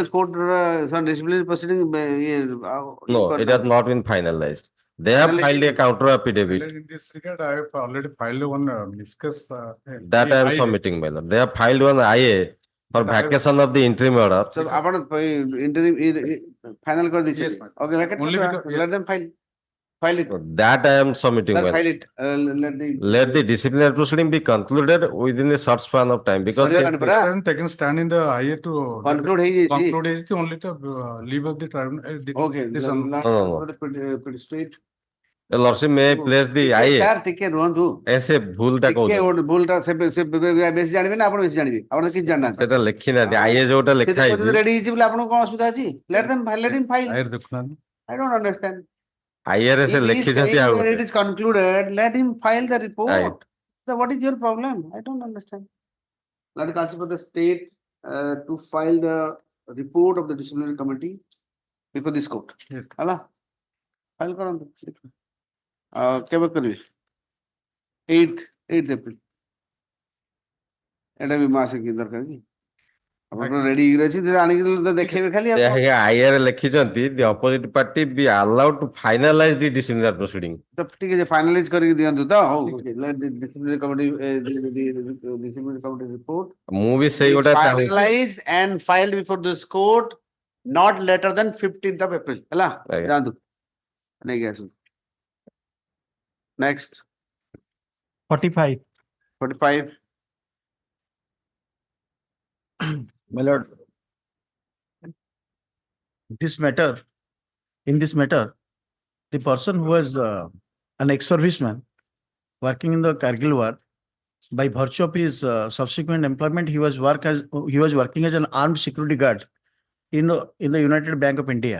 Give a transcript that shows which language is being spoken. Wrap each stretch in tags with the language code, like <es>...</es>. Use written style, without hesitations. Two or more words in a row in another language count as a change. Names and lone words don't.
<en>The court some disciplinary proceeding No, it has not been finalized. They have filed a counter affidavit. In this regard, I have already filed one discuss. That I am submitting, my lord. They have filed one IA for vacation of the interim order.</en> <hi>So, आपण</hi> <en>interim final</en> <hi>कर दीजिए.</hi> <en>Okay, vacate let them file. File it. That I am submitting. Sir, well. file it. Let the disciplinary proceeding be concluded within a short span of time because Sorry, if- Anupara. Taken stand in the IA to</en> <or>Conclude ହେଇଯାଇଛି.</or> <en>conclude is the only the leave of the tribunal. Okay. This No, no. Pretty straight. the lordship may place the IA. Sir,</en> <or>ଟିକେ ରୁହନ୍ତୁ। ऐसे ଭୁଲଟା ଟିକେ କହୁଛନ୍ତି ଭୁଲଟା ସେ ବେଶୀ ଜାଣିବେ ନା ଆପଣ ବେଶୀ ଜାଣିବେ ଆପଣ ତ କିଛି ଜାଣିନାହାନ୍ତି। ସେଟା ଲେଖି ନାହାନ୍ତି IA ଯୋଉଟା ସେ ଲେଖା ତ କହୁଛନ୍ତି ହେଇଛି ready ହେଇଛି ବୋଲି ଆପଣଙ୍କୁ କଣ ଅସୁବିଧା ଅଛି?</or> <en>Let him file.</en> <or>IA ଦେଖୁନାହାନ୍ତି।</or> <en>I don't understand.</en> <or>IA ରେ ସେ</or> <en>If he is</en> <or>ଲେଖିଛନ୍ତି</or> <en>saying</en> <or>ଆଉ</or> <en>that</en> <or>ଗୋଟେ</or> <en>it is concluded, let him file the report. Right. So what is your problem? I don't understand. Let us ask for the state to file the report of the disciplinary committee before this court. Yes.</en> <or>ହେଲା file କରନ୍ତୁ। କେବେ କରିବେ? 8th April। ଏଟା ବି ମାସ କି ଦରକାର କି? ଆପଣ ରେଡି ହେଇକି ଅଛି ଆଣିକି ତ ଦେଖେଇବେ ଖାଲି ସେ ଆଜ୍ଞା IA ରେ ଲେଖିଛନ୍ତି</or> <en>the opposite party be allowed to finalize the disciplinary proceeding.</en> <or>ତ ଟିକେ ଯେ ଫାଇନାଲାଇଜ କରିକି ଦିଅନ୍ତୁ ତ ହଉ</or> <en>let the disciplinary committee disciplinary committee report</en> <or>ମୁଁ ବି ସେଇ ଗୋଟା ଚାହୁଁଛି</or> <en>finalized and filed before this court not later than 15th of April ହେଲା</en> <or>ଆଜ୍ଞା। ଯାଆନ୍ତୁ ନେଇକି ଆସନ୍ତୁ next 45. 45</or> <en>My lord, in this matter, the person who was an ex-serviceman working in the Kargil war, by virtue of his subsequent employment, he was working as an armed security guard in the United Bank of India.</en>